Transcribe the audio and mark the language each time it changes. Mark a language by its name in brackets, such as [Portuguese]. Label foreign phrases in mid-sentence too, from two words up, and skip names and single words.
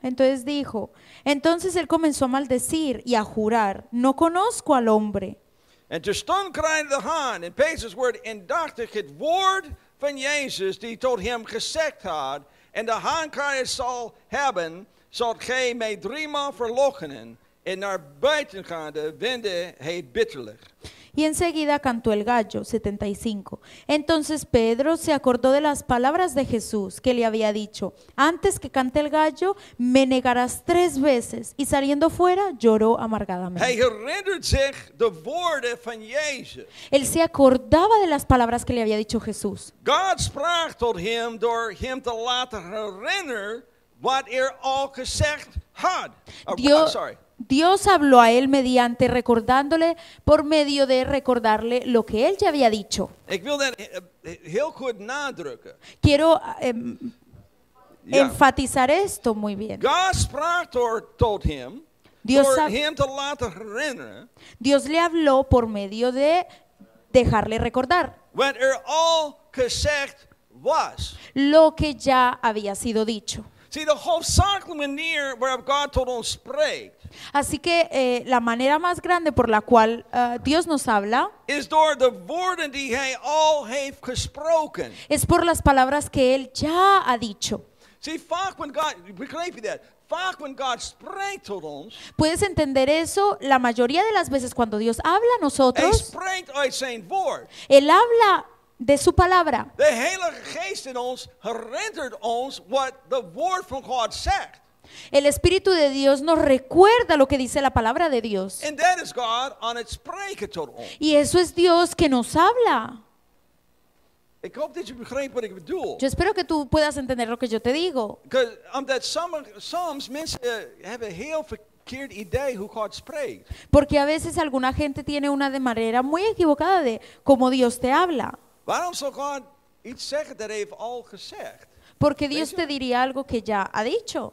[Spanish] Entonces dijo, entonces él comenzó a maldecir y a jurar, no conozco al hombre. [Dutch] En terstond kraaide de haan en Petrus werd indachtig het woord van Jezus die tot hem gezegd had. En de haan kraaien zal hebben, zult gij mij 3 maal verloochenen. En naar buiten gaande wendde hij bitterlijk. [Spanish] Y enseguida cantó el gallo, 75. Entonces Pedro se acordó de las palabras de Jesús que le había dicho, antes que cante el gallo, me negarás 3 veces. Y saliendo fuera, lloró [Dutch] Hij [Spanish] amargadamente. [Dutch] herinnert zich de woorden van Jezus. [Spanish] Él se acordaba de las palabras que le había dicho Jesús. [Dutch] God sprak tot hem door hem te laten herinneren wat al gezegd had. [Spanish] Dios habló a él mediante recordándole por medio de recordarle lo que él ya había dicho. [Dutch] Ik wil dat heel goed nadrukken. [Spanish] Quiero [Dutch] Ja. [Spanish] enfatizar esto muy bien. [Dutch] God sprak tot hem [Spanish] Dios [Dutch] door ha- hem te laten herinneren [Spanish] Dios le habló por medio de dejarle recordar [Dutch] wat al gezegd was. [Spanish] lo que ya había sido dicho. [Dutch] Zie, de hoofdzakelijke manier waarop God tot ons spreekt [Spanish] Así que la manera más grande por la cual Dios nos habla [Dutch] is door de woorden die hij al heeft gesproken. [Spanish] es por las palabras que Él ya ha dicho. [Dutch] Zie, vaak when God, begrijp je dat? Vaak when God spreekt tot ons, [Spanish] ¿Puedes entender eso? La mayoría de las veces cuando Dios habla a [Dutch] hij [Spanish] nosotros, [Dutch] spreekt uit zijn woord. [Spanish] Él habla de su palabra. [Dutch] De Heilige Geest in ons herinnert ons wat de woord van God zegt. [Spanish] El Espíritu de Dios nos recuerda lo que dice la palabra de Dios. [Dutch] En dat is God aan het spreken tot ons. [Spanish] Y eso es Dios que nos habla. [Dutch] Ik hoop dat je begrijpt wat ik bedoel. [Spanish] Yo espero que tú puedas entender lo que yo te digo. [Dutch] Omdat soms mensen hebben een heel verkeerd idee hoe God spreekt. [Spanish] Porque a veces alguna gente tiene una de manera muy equivocada de cómo Dios te habla. [Dutch] Waarom zou God iets zeggen dat hij heeft al gezegd? [Spanish] Porque Dios te diría algo que ya ha dicho.